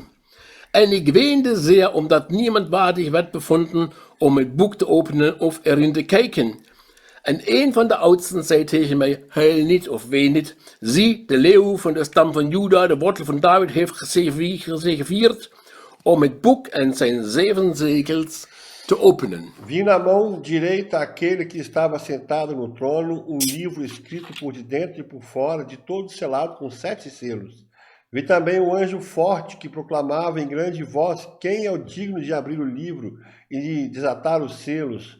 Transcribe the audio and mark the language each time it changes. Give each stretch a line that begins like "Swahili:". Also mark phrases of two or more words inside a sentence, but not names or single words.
Dutch: En ik weende zeer, omdat niemand waardig werd bevonden om het boek te openen of erin te kijken. En een van de oudsten zei tegen mij, huil niet of ween niet. Zie, de leeuw van de stam van Juda, de wortel van David, heeft gezegevierd om het boek en zijn 7 zegels te openen.
Portuguese: Vi na mão direita aquele que estava sentado no trono livro escrito por de dentro e por fora, de todo selado com 7 selos. Vi também anjo forte que proclamava em grande voz, quem é o digno de abrir o livro e de desatar os selos?